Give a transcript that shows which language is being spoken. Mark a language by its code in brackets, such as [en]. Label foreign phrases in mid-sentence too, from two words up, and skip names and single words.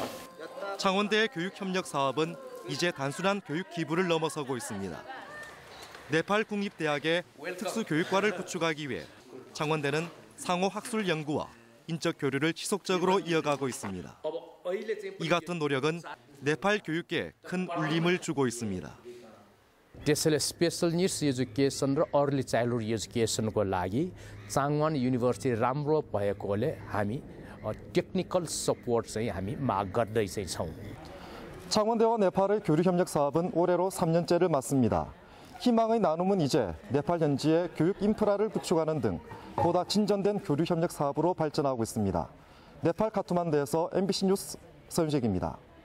[ko] 창원대의 교육협력 사업은 이제 단순한 교육 기부를 넘어서고 있습니다. 네팔 국립대학의 특수교육과를 구축하기 위해 창원대는 상호 학술 연구와 인적 교류를 지속적으로 이어가고 있습니다. 이 같은 노력은 네팔 교육계에 큰 울림을 주고 있습니다. [ne] त्यसैले [en] special needs education [ne] र [en] early childhood education [ne] लागि चाङवान युनिभर्सिटी राम्रो भएकोले हामी [en] technical support [ne] चाहिँ हामी माग गर्दै चाहिँ छौँ. [ko] 창원대와 네팔의 교류협력 사업은 올해로 3년째를 맞습니다. 희망의 나눔은 이제 네팔 현지의 교육 인프라를 구축하는 등 보다 진전된 교류협력 사업으로 발전하고 있습니다. 네팔 카투만두에서 MBC 뉴스 서윤식입니다.